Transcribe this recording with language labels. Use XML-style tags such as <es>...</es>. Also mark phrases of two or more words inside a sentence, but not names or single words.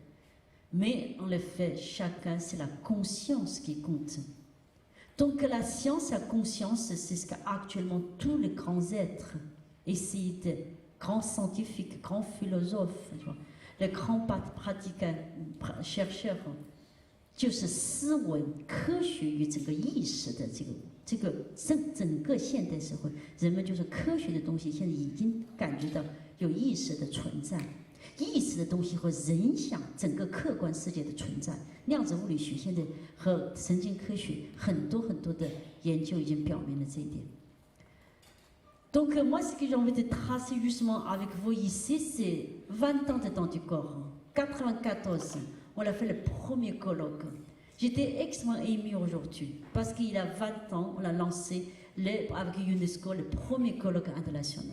<fr>Mais en effet, chacun, c'est la conscience qui compte. Donc la science et la conscience, c'est ce qu'actuellement tous les grands êtres essayent de, grands scientifiques, grands philosophes, tu vois, les grands pratiquants, chercheurs,</fr> <zh>就是思维、科学与这个意识的这个整个现代社会，人们就是科学的东西，现在已经感觉到有意识的存在，意识的东西会影响整个客观世界的存在。量子物理学现在和神经科学很多的研究已经表明了这一点。</zh> <fr>Donc moi, ce que j'ai envie de tracer justement avec vous ici, c'est 20 ans de temps du corps. 94, on a fait le premier colloque. J'étais extrêmement émue aujourd'hui parce qu'il y a 20 ans, on a lancé avec UNESCO le premier colloque international.</fr>